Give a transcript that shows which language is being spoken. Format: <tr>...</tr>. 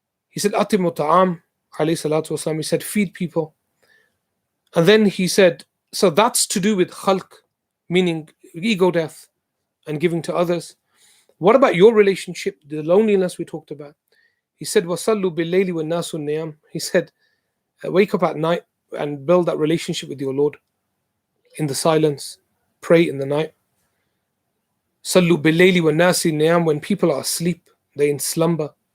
<en>He said, "Atimu ta'am," alayhi salatu wasalam. He said, "Feed people." And then he said, so that's to do with khalq, meaning ego death and giving to others. What about your relationship, the loneliness we talked about? He said,</en> <ar>وَصَلُّوا بِاللَّيْلِ وَالنَّاسُ النِّيَامِ.</ar> <en>He said, wake up at night and build that relationship with your Lord in the silence. Pray in the night.</en> <ar>صَلُّوا بِاللَّيْلِ وَالنَّاسِ النِّيَامِ.</ar> <en>When people are asleep, they're in slumber.</en>